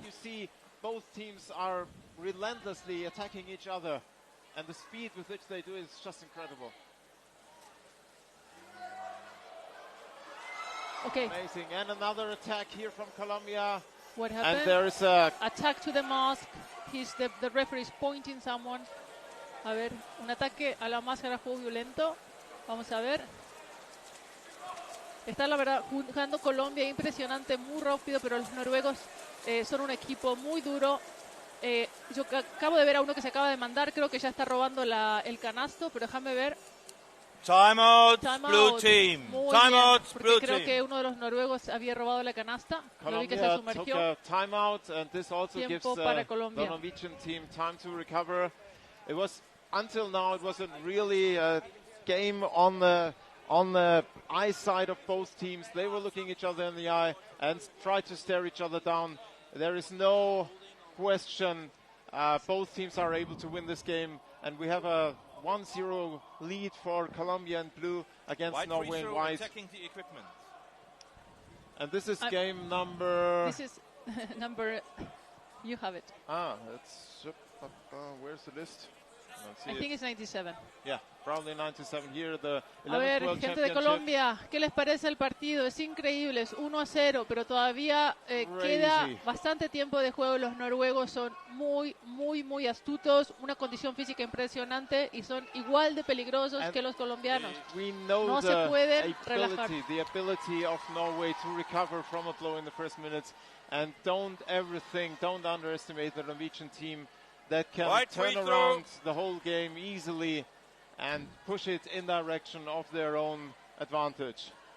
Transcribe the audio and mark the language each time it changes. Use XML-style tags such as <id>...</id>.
<en>You see, both teams are relentlessly attacking each other, and the speed with which they do it is just incredible. Okay. Amazing, and another attack here from Colombia. What happened? And there is a attack to the mask. The referee is pointing someone.</en> <es>A ver, un ataque a la máscara, juego violento. Vamos a ver. Está la verdad jugando Colombia impresionante, muy rápido, pero los noruegos son un equipo muy duro. Yo acabo de ver a uno que se acaba de mandar, creo que ya está robando el canasto, pero déjame ver.</es> <en>Timeout, blue team. Timeout, blue team.</en> <es>Creo que uno de los noruegos había robado la canasta. Lo vi que se sumergió.</es> <en>Took a timeout, and this also gives the Norwegian team time to recover. It was until now it wasn't really a game on the eye side of both teams. They were looking each other in the eye and tried to stare each other down. There is no question. Both teams are able to win this game, and we have a 1-0 lead for Colombia and blue against white Norway and white. Attacking the equipment. And this is game number... This is number... You have it. That's... where's the list? I think it's 97. Yeah, probably 97 here, the 11th</en> <es>A ver,</es> <en>World</en> <es>gente de</es> <en>Championship.</en> <es>Colombia, ¿qué les parece el partido? Es increíble, es 1-0, pero todavía queda bastante tiempo de juego. Los noruegos son muy astutos, una condición física impresionante y son igual de peligrosos que los colombianos. No se pueden relajar.</es> <en>The ability of Norway to recover from a blow in the first minutes, and don't underestimate the Norwegian team that can turn around the whole game easily and push it in direction of their own advantage.</en>